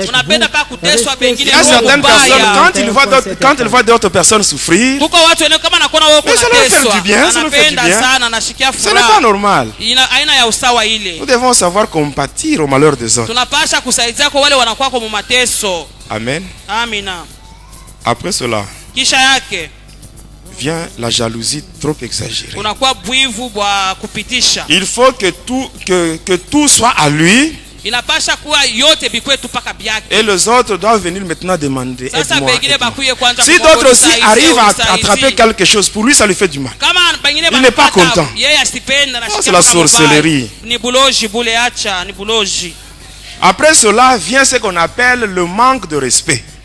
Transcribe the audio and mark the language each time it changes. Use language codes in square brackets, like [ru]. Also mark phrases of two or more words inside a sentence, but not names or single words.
[fr] Il y a certaines personnes, quand ils voient d'autres personnes souffrir, mais ça leur fait du bien, ça leur fait du bien. Ce n'est pas normal. Nous devons savoir compatir au malheur des autres. Amen. Après cela, vient la jalousie trop exagérée. [sw] Unakuwa bwivu bwa kupitisha. [fr] Il faut que tout soit à lui. [sw] Inapasha kuwa yote bikwetu paka byake. [fr] Et les autres doivent venir maintenant demander aide-moi. Si Si d'autres aussi arrivent à attraper quelque chose, pour lui ça lui fait du mal. Il n'est pas content. C'est la sorcellerie. Après cela vient ce qu'on appelle le manque de respect.